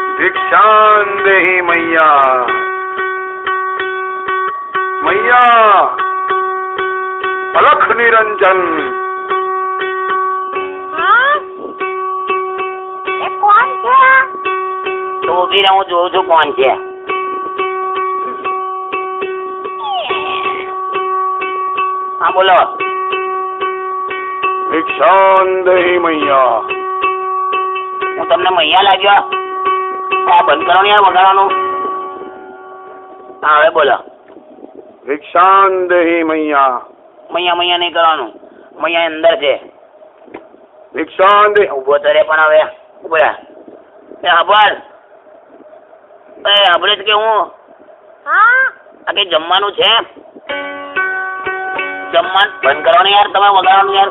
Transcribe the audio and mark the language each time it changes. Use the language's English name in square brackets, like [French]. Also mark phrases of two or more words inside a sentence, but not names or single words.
[Hindi] भिक्षां देहि मैया मैया अलख निरंजन। [Gujarati] કોણ છે? તો ઉભી રહું, જોઉં છું કોણ છે. હા બોલો. [Hindi] भिक्षां देहि मैया। [Gujarati] હું તમને મૈયા લાગ્યો? આ બંધ કરો ને યાર વગાડવાનું. હા હવે બોલો. [Hindi] भिक्षां देहि मैया। [Gujarati] મૈયા મૈયા નહીં કરવાનું, મૈયા અંદર છે. [Hindi] भिक्षां देहि। [Gujarati] ઉભો તો રે પણ હવે ઉભો રે. એ હબર એ હબરે કે હું હા આ કઈ જમવાનું છે? જમવાનું બંધ કરો ને યાર, તમે વગાડવાનું યાર.